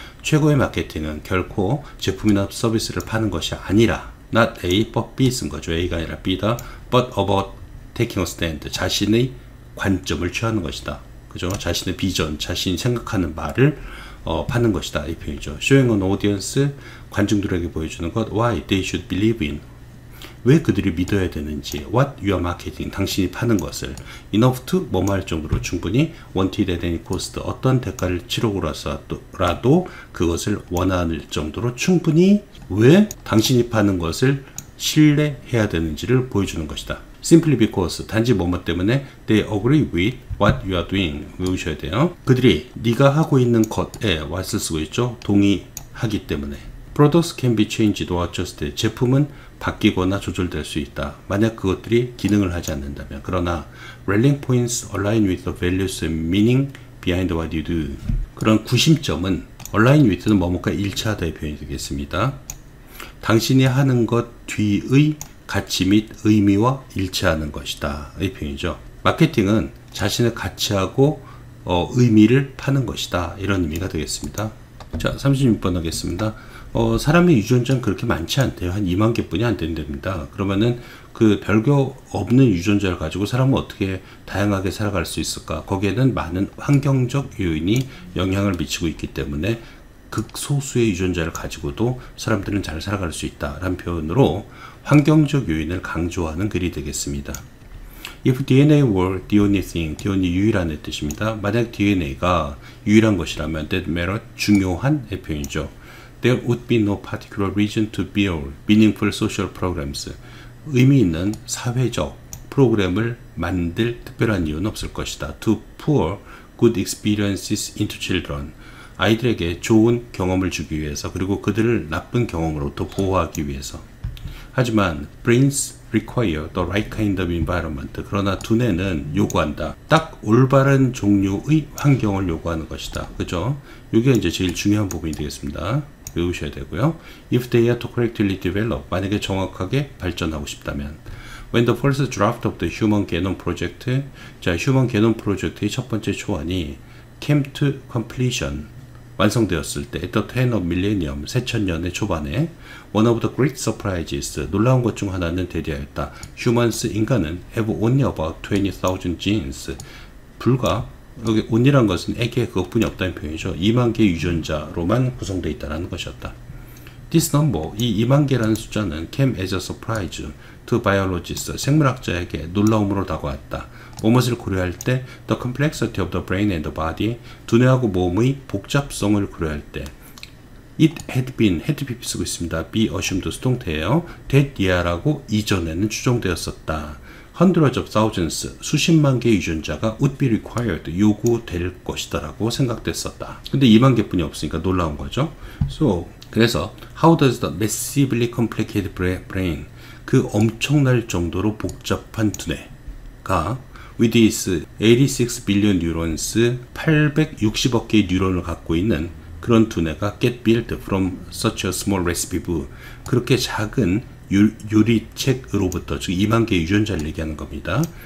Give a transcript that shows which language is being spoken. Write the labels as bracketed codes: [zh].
[ko] 최고의 마케팅은 결코 제품이나 서비스를 파는 것이 아니라 not A but B 쓴 거죠. A가 아니라 B다. [en] but about taking a stand, [ko] 자신의 관점을 취하는 것이다. 그죠? 자신의 비전, 자신이 생각하는 말을 파는 것이다. 이 표현이죠. [en] Showing an audience, [ko] 관중들에게 보여주는 것. [en] Why they should believe in, [ko] 왜 그들이 믿어야 되는지. [en] What you are marketing, [ko] 당신이 파는 것을. Enough to, 뭐뭐 할 정도로 충분히. [en] Wanted at any cost, [ko] 어떤 대가를 치르고라도 그것을 원하는 정도로 충분히. 왜 당신이 파는 것을 신뢰해야 되는지를 보여주는 것이다. [en] Simply because, [ko] 단지 뭐뭐 때문에 [en] they agree with what you are doing, [ko] 외우셔야 돼요. 그들이 네가 하고 있는 것에 what을 쓰고 있죠. 동의하기 때문에. [en] Products can be changed or adjusted, [ko] 제품은 바뀌거나 조절될 수 있다. 만약 그것들이 기능을 하지 않는다면. [en] 그러나 rallying points align with the values and meaning behind what you do, [ko] 그런 구심점은 [en] align with는 [ko] 뭐뭐가 일치하다의 표현이 되겠습니다. 당신이 하는 것 뒤의 가치 및 의미와 일치하는 것이다. 이 표현이죠. 마케팅은 자신의 가치하고 의미를 파는 것이다. 이런 의미가 되겠습니다. 자, 36번 하겠습니다. 사람의 유전자는 그렇게 많지 않대요. 한 2만 개뿐이 안 된답니다. 그러면은 그 별거 없는 유전자를 가지고 사람은 어떻게 다양하게 살아갈 수 있을까? 거기에는 많은 환경적 요인이 영향을 미치고 있기 때문에 극소수의 유전자를 가지고도 사람들은 잘 살아갈 수 있다라는 표현으로 환경적 요인을 강조하는 글이 되겠습니다. [en] If DNA were the only thing, the only [ko] 유일한 뜻입니다. 만약 DNA가 유일한 것이라면 [en] that matter, [ko] 중요한 표현이죠. [en] There would be no particular reason to build meaningful social programs. [ko] 의미 있는 사회적 프로그램을 만들 특별한 이유는 없을 것이다. [en] To pour good experiences into children. [ko] 아이들에게 좋은 경험을 주기 위해서, 그리고 그들을 나쁜 경험으로부터 보호하기 위해서. 하지만 [en] brains require the right kind of environment. [ko] 그러나 두뇌는 요구한다. 딱 올바른 종류의 환경을 요구하는 것이다. 그죠? 이게 이제 제일 중요한 부분이 되겠습니다. 외우셔야 되고요. [en] If they are to correctly develop, [ko] 만약에 정확하게 발전하고 싶다면. [en] When the first draft of the Human Genome Project, 자, [ko] Human Genome Project의 첫 번째 초안이 [en] came to completion, [ko] 완성되었을 때, [en] at the turn of millennium, [ko] 새천년의 초반에, [en] one of the great surprises, [ko] 놀라운 것 중 하나는 대대하였다. Humans, 인간은 [en] have only about 20,000 genes, [ko] 불과, 여기 only란 것은 에게 그것뿐이 없다는 표현이죠. 2만 개 유전자로만 구성되어 있다는 것이었다. [en] This number, [ko] 이 2만 개라는 숫자는 [en] came as a surprise to biologists, [ko] 생물학자에게 놀라움으로 다가왔다. 무엇을 고려할 때 [en] the complexity of the brain and the body, [ko] 두뇌하고 몸의 복잡성을 고려할 때 it had been, had been 쓰고 있습니다. be assumed 수동태예요. that year라고 이전에는 추정되었었다. [en] Hundreds of thousands, [ko] 수십만 개의 유전자가 [en] would be required, [ko] 요구될 것이다 라고 생각됐었다. 근데 2만 개뿐이 없으니까 놀라운 거죠. 그래서 [en] how does the massively complicated brain, [ko] 그 엄청날 정도로 복잡한 두뇌가 [en] with its 86 billion neurons, [ko] 860억 개의 뉴런을 갖고 있는 그런 두뇌가 [en] get built from such a small recipe book, [ko] 그렇게 작은 요리책으로부터, 즉 2만 개의 유전자를 얘기하는 겁니다.